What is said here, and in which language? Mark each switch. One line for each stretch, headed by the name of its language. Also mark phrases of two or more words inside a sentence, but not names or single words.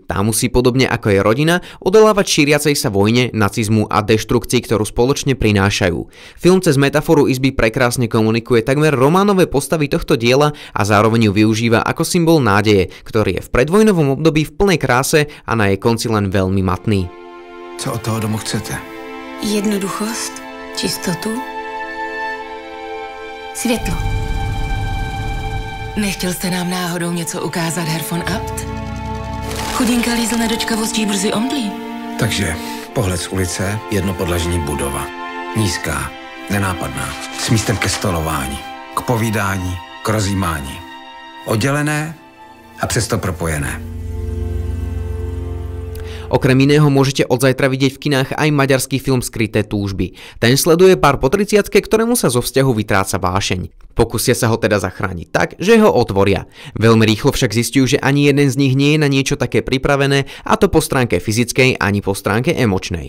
Slovak: Tá musí podobne ako jej rodina odolávať šíriacej sa vojne, nacizmu a deštrukcii, ktorú spoločne prinášajú. Film cez metaforu izby prekrásne komunikuje takmer románové postavy tohto diela a zároveň ju využíva ako symbol nádeje, ktorý je v predvojnovom období v plnej kráse a na jej konci len veľmi matný.
Czech: Co od toho domu chcete? Jednoduchost, čistotu, světlo. Nechtěl jste nám náhodou něco ukázat, Herr von Abt? Chudinka lízl nedočkavostí brzy omdlí. Takže pohled z ulice, jednopodlažní budova. Nízká, nenápadná, s místem ke stolování, k povídání, k rozjímání. Oddělené a přesto propojené.
Slovak: Okrem iného môžete od zajtra vidieť v kinách aj maďarský film Skryté túžby. Ten sleduje pár po 30-ke, ktorému sa zo vzťahu vytráca vášeň. Pokúsia sa ho teda zachrániť tak, že ho otvoria. Veľmi rýchlo však zistujú, že ani jeden z nich nie je na niečo také pripravené, a to po stránke fyzickej ani po stránke emočnej.